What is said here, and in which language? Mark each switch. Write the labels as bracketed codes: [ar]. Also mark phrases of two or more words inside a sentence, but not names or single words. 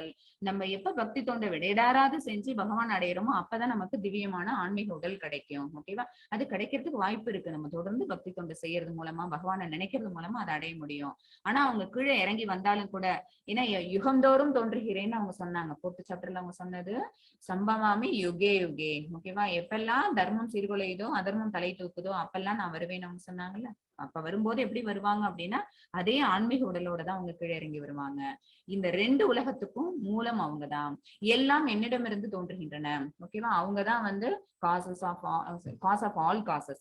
[ta] நம்ம எப்ப பக்தி தொண்டை விடையிடாராது செஞ்சு பகவான் அடையிறோமோ அப்பதான் நமக்கு திவ்யமான ஆன்மீக உடல் கிடைக்கும். ஓகேவா? அது கிடைக்கிறதுக்கு வாய்ப்பு இருக்கு. நம்ம தொடர்ந்து பக்தி தொண்டை செய்யறது மூலமா பகவானை நினைக்கிறது மூலமா அதை அடைய முடியும். ஆனா அவங்க கீழே இறங்கி வந்தாலும் கூட, ஏன்னா யுகந்தோறும் தோன்றுகிறேன்னு அவங்க சொன்னாங்க. 4th சாப்டர்ல அவங்க சொன்னது [sa] संभवामि युगे युगे. [ta] ஓகேவா? எப்பெல்லாம் தர்மம் சீர்குலையுதோ அதர்மம் தலை தூக்குதோ அப்பெல்லாம் நான் வருவேன்னு அவங்க சொன்னாங்கல்ல. அப்ப வரும்போது எப்படி வருவாங்க அப்படின்னா அதே ஆன்மீக உடலோட தான் அவங்க கீழே இறங்கி வருவாங்க. இந்த 2 உலகத்துக்கும் மூலம் அவங்கதான். எல்லாம் என்னிடமிருந்து தோன்றுகின்றன. ஓகேவா? அவங்கதான் வந்து [en] cause of all causes.